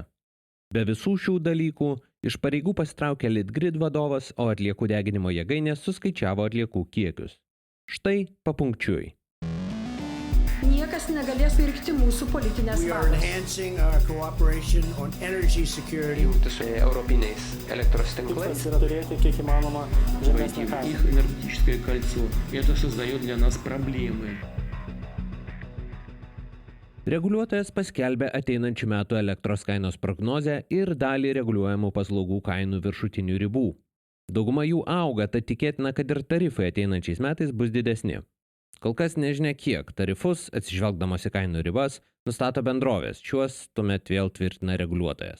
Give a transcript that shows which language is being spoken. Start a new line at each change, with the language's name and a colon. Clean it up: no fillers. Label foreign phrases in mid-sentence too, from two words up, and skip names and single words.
Lithuanian: Be visų šių dalykų iš pareigų pasitraukė Litgrid vadovas, o atliekų deginimo jėgainės suskaičiavo atliekų kiekius. Štai papunkčiui. Niekas negalės pirkti mūsų politinės valios. Jungti su europiniais elektros tinklais. Yra turėti kiek įmanoma žemesnę kainą.
Russian: Их энергетическое кольцо. Это создает для нас проблемы.
Lithuanian: Reguliuotojas paskelbė ateinančių metų elektros kainos prognozę ir dalį reguliuojamų paslaugų kainų viršutinių ribų. Dauguma jų auga, tad tikėtina, kad ir tarifai ateinančiais metais bus didesni. Kol kas nežinia kiek tarifus, atsižvelgdamos į kainų ribas, nustato bendrovės, šiuos tuomet vėl tvirtina reguliuotojas.